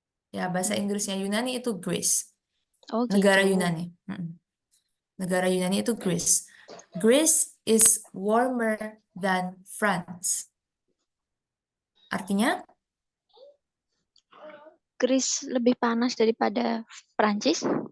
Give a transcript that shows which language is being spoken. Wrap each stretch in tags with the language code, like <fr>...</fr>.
<id>Ya, bahasa Inggrisnya Yunani itu Greece. Oh Negara gitu. Yunani. Negara Yunani itu Greece.</id> <en>Greece is warmer than France.</en> <id>Artinya, Chris lebih panas daripada Prancis.</id>